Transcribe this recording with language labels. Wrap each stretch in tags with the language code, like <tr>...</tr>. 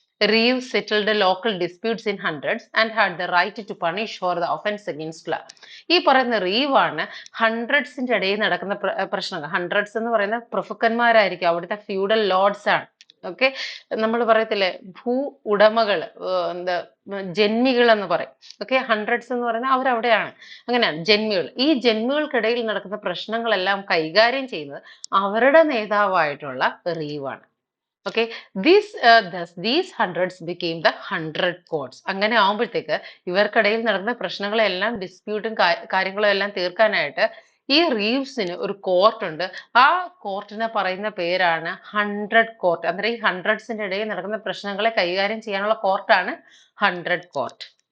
<en>Reeve settled local disputes in hundreds and had the right to punish for the offense against law.</en> <ml>ഈ പറയുന്ന റീവ് ആണ് ഹൺഡ്രഡ്സിന്റെ ഇടയിൽ നടക്കുന്ന പ്രശ്നങ്ങൾ. ഹൺഡ്രഡ്സ് എന്ന് പറയുന്ന പ്രഭുക്കന്മാരായിരിക്കും, അവിടുത്തെ ഫ്യൂഡൽ ലോർഡ്സ് ആണ്. ഓക്കെ, നമ്മൾ പറയത്തില്ലേ ഭൂ ഉടമകൾ, എന്താ ജന്മികൾ എന്ന് പറയും. ഓക്കെ, ഹൺഡ്രഡ്സ് എന്ന് പറയുന്നത് അവരവിടെയാണ്, അങ്ങനെയാണ് ജന്മികൾ. ഈ ജന്മികൾക്കിടയിൽ നടക്കുന്ന പ്രശ്നങ്ങളെല്ലാം കൈകാര്യം ചെയ്യുന്നത് അവരുടെ നേതാവായിട്ടുള്ള റീവാണ്.</ml> <en>Okay, these hundreds became the 100 courts.</en> <ml>അങ്ങനെ ആവുമ്പോഴത്തേക്ക് ഇവർക്കിടയിൽ നടക്കുന്ന പ്രശ്നങ്ങളെല്ലാം, ഡിസ്പ്യൂട്ടും കാര്യങ്ങളും എല്ലാം തീർക്കാനായിട്ട് ഈ റീവ്സിന് ഒരു കോർട്ട് ഉണ്ട്. ആ കോർട്ടിനെ പറയുന്ന പേരാണ് 100 കോർട്ട്. അന്നേരം ഈ ഹൺഡ്രഡ്സിന്റെ ഇടയിൽ നടക്കുന്ന പ്രശ്നങ്ങളെ കൈകാര്യം ചെയ്യാനുള്ള കോർട്ടാണ് 100 കോർട്ട്.</ml>